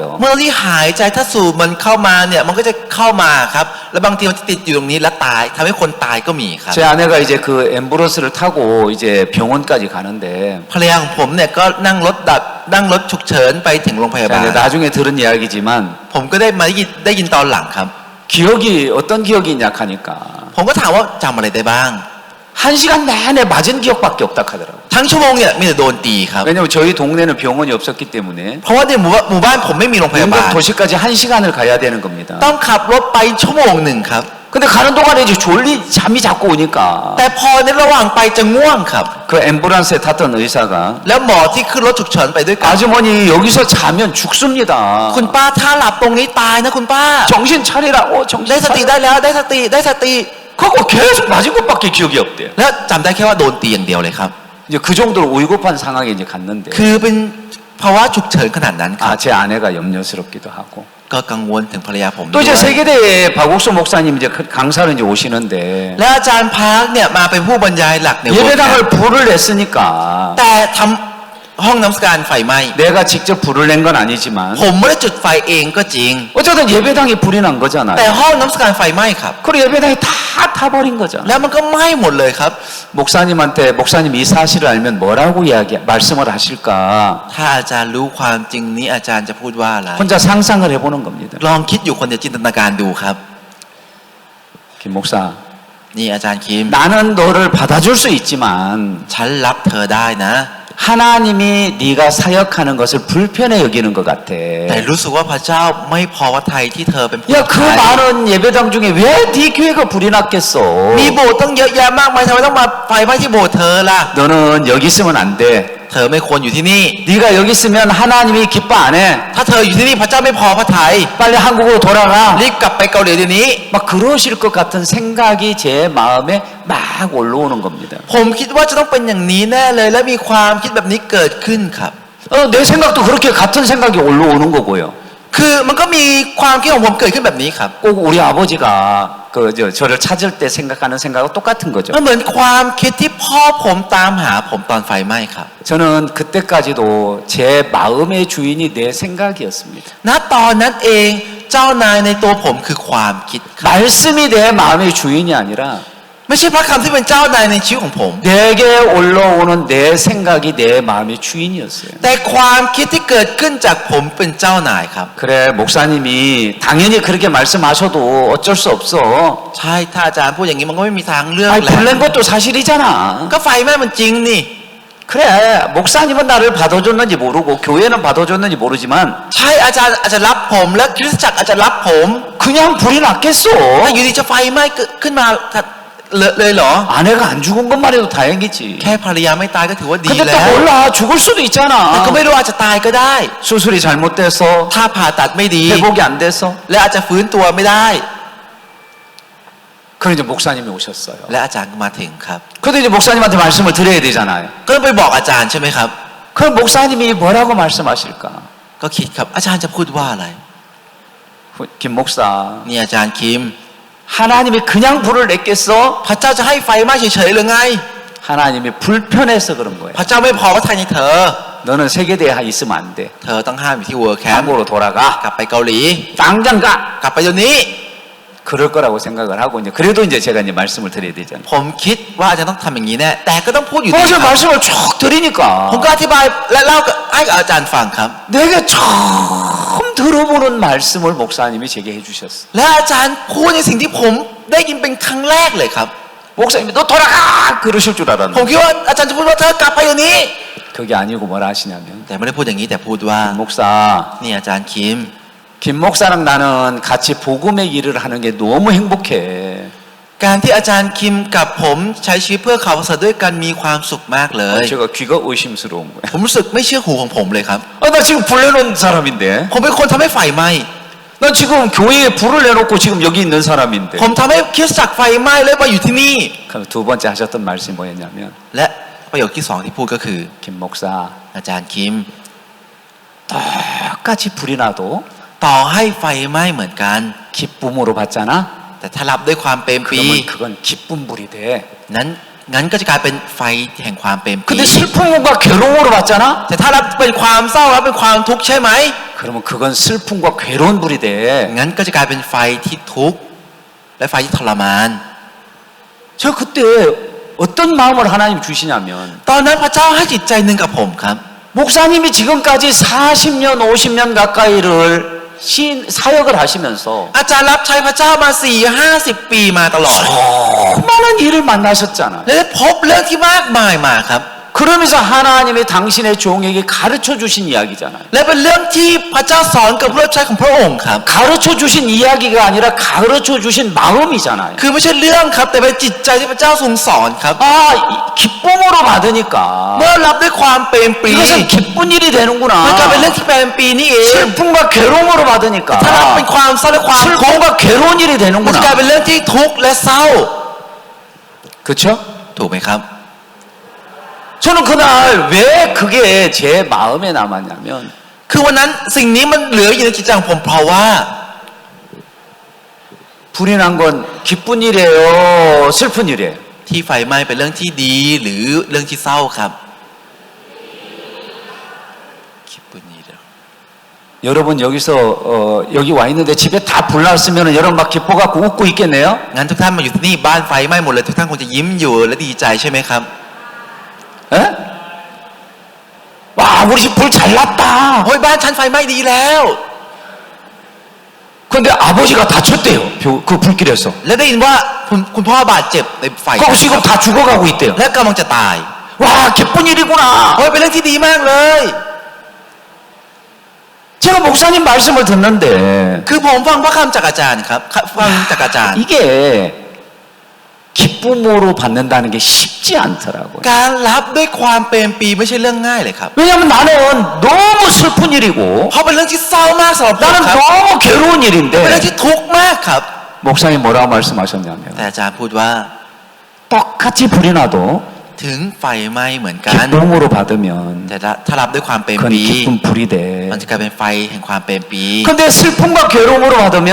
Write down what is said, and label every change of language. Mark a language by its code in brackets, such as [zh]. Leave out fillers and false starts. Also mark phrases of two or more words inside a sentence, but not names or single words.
[th] เมื่อที่หายใจถ้าสูบมันเข้ามาเนี่ยมันก็จะเข้ามาครับแล้วบางทีมันจะติดอยู่ตรงนี้แล้วตายทำให้คนตายก็มีครับ [ko] 제 아내가 이제 그 앰뷸런스를 타고 이제 병원까지 가는데 [th] ภรรยาของผมเนี่ยก็นั่งรถฉุกเฉินไปถึงโรงพยาบาล [ko] 제가 나중에 들은 이야기지만 [th] ผมก็ได้ยินตอนหลังครับ [ko] 기억이 어떤 기억이 있냐 하니까 [th] ผมก็ถามว่าจำอะไรได้บ้าง [ko] 한 시간 내내 맞은 기억밖에 없다 하더라고요. [th] ทั้งชั่วโมงเนี่ยมีแต่โดนตีครับ [ko] 왜냐면 저희 동네는 병원이 없었기 때문에 [th] เพราะว่าในหมู่บ้านผมไม่มีโรงพยาบาล [ko] 영국 도시까지 한 시간을 가야 되는 겁니다. [th] ต้องขับรถไปชั่วโมงหนึ่งครับ [ko] 근데 가는 동안에 이제 잠이 자꾸 오니까 [th] แต่พอในระหว่างไปจะง่วงครับ [ko] 그 앰뷸런스에 탔던 의사가 [th] แล้วหมอที่ขึ้นรถฉุกเฉินไปด้วยกัน [ko] 아주머니 여기서 자면 죽습니다. [th] คุณป้าถ้าหลับตรงนี้ตายนะคุณป้า [ko] 정신 차리라고 [th] ได้ [ko] 정신 [th] สติ [ko] 차리라. [th] ได้แล้วได้สติ [ko] 그거 계속 맞은 것밖에 기억이 없대요. [th] แล้วจำได้แค่ว่าโดนตีอย่างเดียวเลยครับ [ko] 이제 그 정도로 위급한 상황에 이제 갔는데 [th] คือเป็นภาวะฉุกเฉินขนาดนั้นครับ [ko] 제 아내가 염려스럽기도 하고 [th] ก็กังวลถึงภรรยาผม [ko] 또 [th] ด้ว [ko] 이제 [th] ย [ko] 세계대회 박옥수 목사님 이제 강사로 이제 오시는데 [th] และอาจารย์พาร์คเนี่ยมาเป็นผู้บรรยายหลักในวัน [ko] 예배당을 불을 냈으니까 [th] แต่ทำห้องน้ำการไฟไหม้ [ko] 내가 직접 불을 낸 건 아니지만 [th] ผมไม่ได้จุดไฟเองก็จริง [ko] 어쨌든 예배당이 불이 난 [th] แต่ [ko] 거잖아요. [th] ห้องน้ำการไฟไหม้ครับ [ko] 그리고 예배당이 다 타버린 거잖아요. [th] แล้วมันก็ไหม้หมดเลยครับ [ko] 목사님한테 목사님 이 사실을 알면 뭐라고 말씀을 하실까 [th] ถ้าอาจารย์รู้ความจริงนี้อาจารย์จะพูดว่าอะไร [ko] 혼자 상상을 해보는 겁니다. [th] ลองคิดอยู่คนเดียวจินตนาการดูครับ [ko] 김 목사 [th] นี่อาจารย์คิม [ko] 나는 너를 받아줄 수 있지만 [th] ฉันรับเธอได้นะ [ko] 하나님이 네가 사역하는 것을 불편해 여기는 것 같아. [th] แต่รู้สึกว่าพระเจ้าไม่พอพระทัยที่เธอเป็นผู้ [ko] 야, 그 [th] ขาย [ko] 많은 예배당 중에 왜 네 교회가 불이 났겠어? [th] มีโบสถ์ต้องเยอะแยะมากมายทำไมต้องมาไฟไหม้ที่โบสถ์เธอล่ะ [ko] 너는 여기 있으면 안 돼. [th] เธอไม่ควรอยู่ที่นี่ [ko] 네가 여기 있으면 하나님이 기뻐 안 해. [th] ถ้าเธออยู่ที่นี่พระเจ้าไม่พอพระทัย [ko] 빨리 한국으로 돌아가. [th] รีบกลับไปเกาหลีเดี๋ยวนี้ [ko] 막 그러실 것 같은 생각이 제 마음에 막 올라오는 겁니다. [th] ผมคิดว่าจะต้องเป็นอย่างนี้แน่เลยและมีความคิดแบบนี้เกิดขึ้นครับ [ko] 내 생각도 그렇게 같은 생각이 올라오는 거고요. [th] คือมันก็มีความคิดของผมเกิดขึ้นแบบนี้ครับ [ko] 꼭 우리 아버지가 저를 찾을 때 생각하는 생각과 똑같은 거죠. [th] มันเหมือนความคิดที่พ่อผมตามหาผมตอนไฟไหม้ครับ [ko] 저는 그때까지도 제 마음의 주인이 내 생각이었습니다. [th] ณตอนนั้นเองเจ้านายในตัวผมคือความคิดครับ [ko] 말씀이 내 마음의 주인이 아니라 [th] ไม่ใช่พระคำที่เป็นเจ้านายในชีวิตของผม [ko] 내게 올라오는 내 생각이 내 마음의 주인이었어요. [th] แต่ความคิดที่เกิดขึ้นจากผมเป็นเจ้านายครับ [ko] 그래 목사님이 당연히 그렇게 말씀하셔도 어쩔 수 없어. [th] ใช่ถ้าอาจารย์พูดอย่างนี้มันก็ไม่มีทางเลือก [ko] 아니 [th] แล้ว [ko] 불낸 것도 사실이잖아. [th] ก็ไฟไหม้มันจริงนี่ [ko] 그래 목사님은 나를 받아줬는지 모르고 교회는 받아줬는지 모르지만 [th] ใช่อาจารย์อาจจะรับผมและคริสตจักรอาจจะรับผม [ko] 그 그냥 불이 났겠어. [th] อยู่ดีจะไฟไหม้ขึ้นมาเลยเหรอ [ko] 아내가 안 죽은 것만 해도 다행이지. [th] แค่ภรรยาไม่ตายก็ถือว่าดี [ko] 근데 [th] แล้ [ko] 또 [th] ว [ko] 몰라. 죽을 수도 [th] แต่ [ko] 있잖아. [th] ก็ไม่รู้อาจจะตายก็ได้ [ko] 수술이 잘못돼서 [th] ถ้าผ่าตัดไม่ดี [ko] 회복이 안 돼서. [th] และอาจจะฟื้นตัวไม่ได้ [ko] 그럼 이제 목사님이 오셨어요. [th] และอาจารย์ก็มาถึงครับ [ko] 그래도 이제 목사님한테 말씀을 드려야 되잖아요. [th] ก็ต้องไปบอกอาจารย์ใช่ไหมครับ [ko] 그럼 목사님이 뭐라고 말씀하실까? [th] ก็คิดครับอาจารย์จะพูดว่าอะไร [ko] 김 목사, [th] นี่อาจารย์คิม [ko] 하나님이 그냥 불을 냈겠어? [th] พระเจ้าจะให้ไฟไหม้เฉยๆหรือไง [ko] 하나님이 불편해서 그런 거예요. [th] พระเจ้าไม่พอพระทัยในเธอ [ko] 너는 세계대에 있으면 안 돼. [th] เธอต้องห้ามอยู่ที่เวิร์คแคมป์ [ko] 한국으로 돌아가. [th] กลับไปเกาหลี [ko] 당장 가. [th] กลับไปเดี๋ยวนี้ [ko] 그럴 거라고 생각을 하고 이제 그래도 이제 제가 이제 말씀을 드려야 되잖아요. [th] ผมคิดว่าอาจารย์ต้องทำอย่างนี้แน่แต่ก็ต้องพูดอยู่ดี [ko] 그래서 [th] ครับ [ko] 말씀을 쭉 드리니까 [th] ผมก็อธิบายและเล่าให้กับอาจารย์ฟังครับ [ko] 내가 처음 들어보는 말씀을 목사님이 제게 해주셨어. [th] และอาจารย์พูดในสิ่งที่ผมได้ยินเป็นครั้งแรกเลยครับ [ko] 목사님이 너 돌아가 그러실 줄 [th] ผม [ko] 알았는데 [th] คิดว่าอาจารย์จะพูดว่าเธอกลับไปเดี๋ยวนี้ [ko] 그게 아니고 뭐라 하시냐면 [th] แต่ไม่ได้พูดอย่างนี้แต่พูดว่า [ko] 목사, [th] นี่อาจารย์คิม [ko] 김 목사랑 나는 같이 복음의 일을 하는 게 너무 행복해. [th] การที่อาจารย์คิมกับผมใช้ชีวิตเพื่อข่าวประเสริฐด้วยกันมีความสุขมากเลย [ko] 제가 귀가 의심스러운 거야. [th] ผมรู้สึกไม่เชื่อหูของผมเลยครับ [ko] 나 지금 불 내놓은 사람인데. [th] ผมเป็นคนทำให้ไฟไหม้ [ko] 난 지금 교회에 불을 내놓고 지금 여기 있는 사람인데. [th] ผมทำให้คริสตจักรไฟไหม้แล้วมาอยู่ที่นี่ [ko] 그럼 두 번째 하셨던 말씀이 뭐였냐면 [th] และประโยคที่สองที่พูดก็คือ [ko] 김 목사 [th] อาจารย์คิม [ko] 똑같이 불이 나도 [th] ต่อให้ไฟไหม้เหมือนกัน [ko] 기쁨으로 받잖아. [th] แต่ถ้ารับด้วยความเปรมปรี [ko] 그러면 그건 기쁜 불이 돼. [th] งั้นก็จะกลายเป็นไฟแห่งความเปรมปรี [ko] 근데 슬픔과 괴로움으로 받잖아. [th] แต่ถ้ารับเป็นความเศร้ารับเป็นความทุกข์ใช่ไหม [ko] 그러면 그건 슬픔과 괴로운 불이 돼. [th] งั้นก็จะกลายเป็นไฟที่ทุกข์และไฟที่ทรมาน [ko] 저 그때 어떤 마음을 하나님 주시냐면 [th] ตอนนั้นพระเจ้าให้จิตใจหนึ่งกับผมครับ [ko] 목사님이 지금까지 40년 50년 가까이를 사역을 하시면서 [th] อาจารย์รับใช้พระเจ้ามา4-50 ปีมาตลอด [ko] 수많은 일을 만나셨잖아요. [th] และได้พบเรื่องที่มากมายมาครับ [ko] 그러면서 하나님이 당신의 종에게 가르쳐 주신 이야기잖아요. [th] และเป็นเรื่องที่พระเจ้าสอนกับผู้รับใช้ของพระองค์ครับ [ko] 가르쳐 주신 이야기가 아니라 가르쳐 주신 마음이잖아요. [th] คือไม่ใช่เรื่องครับแต่เป็นจิตใจที่พระเจ้าทรงสอนครับ [ko] 기쁨으로 받으니까 [th] เมื่อรับด้วยความเปรมปรี [ko] 이것은 기쁜 일이 [th] มันกลายเป็น [ko] 되는구나. [th] เรื่องที่เปรมปรีนี่เอง [ko] 슬픔과 괴로움으로 [th] ถ้ารับ [ko] 받으니까 [th] เป็นความเศร้าและความทุกข์ [ko] 슬픔과 괴로운 일이 [th] มันจะกลาย [ko] 되는구나. [th] เป็นเรื่องที่ทุกข์และเศร้า [ko] 그렇죠? [th] ถูกไหมครับ [ko] 저는 그날 왜 그게 제 마음에 남았냐면 [th] คือวันนั้นสิ่งนี้มันเหลืออยู่ในจิตใจของผมเพราะว่า [ko] 불이 난 건 기쁜 일이에요, 슬픈 일이에요. [th] ที่ไฟไหม้เป็นเรื่องที่ดีหรือเรื่องที่เศร้าครับคิดปุ่นนี้เดียว [ko] 여러분 여기서 여기 와 있는데 집에 다 불났으면 여러분 막 기뻐갖고 웃고 있겠네요? [th] งั้นทุกท่านมาอยู่ที่นี่บ้านไฟไหม้หมดเลยทุกท่านคงจะยิ้มอยู่และดีใจใช่ไหมครับ [ko] 에? 와 우리 집 불 잘 났다. [th] โอ้ยบ้านฉันไฟไหม้ดีแล้ว [ko] 근데 아버지가 다쳤대요. 그 불길에서. [th] และได้ยินว่าคุณพ่อบาดเจ็บในไฟ [ko] 그리고 지금 다 죽어가고 있대요. [th] และกำลังจะตาย [ko] 와 기쁜 일이구나. [th] โอ้ยเป็นเรื่องที่ดีมากเลย [ko] 제가 목사님 말씀을 듣는데 [th] คือผมฟังพระคำจากอาจารย์ครับฟังจากอาจารย์ [ko] 이게 기쁨으로 받는다는 게 쉽지 않더라고요. [th] การรับด้วยความเปรมปรีไม่ใช่เรื่องง่ายเลยครับ [ko] 왜냐하면 나는 너무 슬픈 일이고 [th] เพราะเป็นเรื่องที่เศร้ามากสำหรับผม [ko] 나는 [th] ครับ [ko] 너무 괴로운 [th] เป็นเรื่อง [ko] 일인데 [th] ที่ทุกข์มากครับ [ko] 목사님 뭐라고 말씀하셨냐면 [th] แต่อาจารย์พูดว่า [ko] 똑같이 불이 나도 [th] ถึงไฟไหม้เหมือนกัน [ko] 기쁨으로 받으면 [th] แต่ถ้ารับด้วยความเปรม [ko] 그건 [th] ปรี [ko] 기쁜 불이 [th] มัน [ko] 돼. [th] จะกลายเป็นไฟแห่งความเปรมปรี [ko] 근데 슬픔과 괴로움으로 받으면